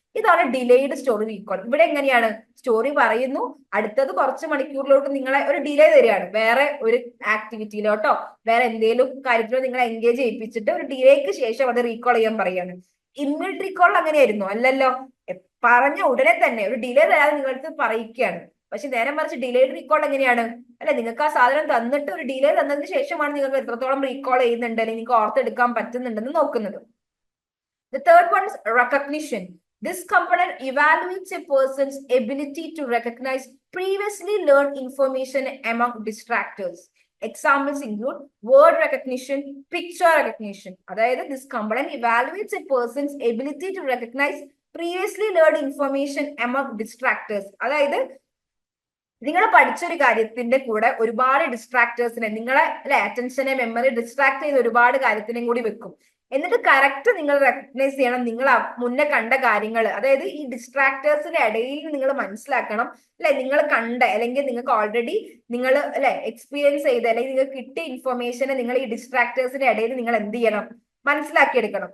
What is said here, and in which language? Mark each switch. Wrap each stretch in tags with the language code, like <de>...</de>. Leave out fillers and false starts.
<ml>ഇതാണ് delayed story recall. ഇവിടെ എങ്ങനെയാണ്, സ്റ്റോറി പറയുന്നു, അടുത്തത് കുറച്ച് മണിക്കൂറിലോട്ട് നിങ്ങളെ ഒരു ഡിലേ തരികയാണ്, വേറെ ഒരു ആക്ടിവിറ്റിയിലോട്ടോ വേറെ എന്തെങ്കിലും കാര്യത്തിലോ നിങ്ങളെ എൻഗേജ് ചെയ്യിപ്പിച്ചിട്ട് ഒരു ഡിലേക്ക് ശേഷം അത് റീകോൾ ചെയ്യാൻ പറയാണ്. ഇമ്മീഡിയറ്റ് റീകോൾ അങ്ങനെയായിരുന്നു അല്ലല്ലോ, പറഞ്ഞ ഉടനെ തന്നെ ഒരു ഡിലേ തരാതെ നിങ്ങൾക്ക് പറയിക്കുകയാണ്. പക്ഷെ നേരെ മറിച്ച് ഡിലേഡ് റീകോൾ എങ്ങനെയാണ്, അല്ലെ, നിങ്ങൾക്ക് ആ സാധനം തന്നിട്ട് ഒരു ഡിലേ തന്നതിന് ശേഷമാണ് നിങ്ങൾക്ക് എത്രത്തോളം റീകോൾ ചെയ്യുന്നുണ്ട് അല്ലെങ്കിൽ നിങ്ങൾക്ക് ഓർത്തെടുക്കാൻ പറ്റുന്നുണ്ടെന്ന് നോക്കുന്നത്.</ml> <en>The third one is recognition. This component evaluates a person's ability to recognize previously learned information among distractors. Examples include word recognition, picture recognition. അതായത് this component evaluates a person's ability to recognize previously learned information among distractors.</en> <ml>അതായത് നിങ്ങൾ പഠിച്ചൊരു കാര്യത്തിന്റെ കൂടെ ഒരുപാട് ഡിസ്ട്രാക്ടേഴ്സിനെ നിങ്ങളെ അറ്റൻഷനെ memory distract ചെയ്ത് ഒരുപാട് കാര്യത്തിനെയും കൂടി വെക്കും. എന്നിട്ട് കറക്റ്റ് നിങ്ങൾ റെക്കഗ്നൈസ് ചെയ്യണം നിങ്ങൾ മുന്നേ കണ്ട കാര്യങ്ങൾ. അതായത് ഈ ഡിസ്ട്രാക്ടേഴ്സിന്റെ ഇടയിൽ നിങ്ങൾ മനസ്സിലാക്കണം, അല്ലെ, നിങ്ങൾ കണ്ട അല്ലെങ്കിൽ നിങ്ങൾക്ക് ഓൾറെഡി നിങ്ങൾ എക്സ്പീരിയൻസ് ചെയ്ത അല്ലെങ്കിൽ നിങ്ങൾക്ക് കിട്ടിയ ഇൻഫർമേഷനെ നിങ്ങൾ ഈ ഡിസ്ട്രാക്ടേഴ്സിന്റെ ഇടയിൽ നിങ്ങൾ എന്ത് ചെയ്യണം, മനസ്സിലാക്കിയെടുക്കണം.</ml>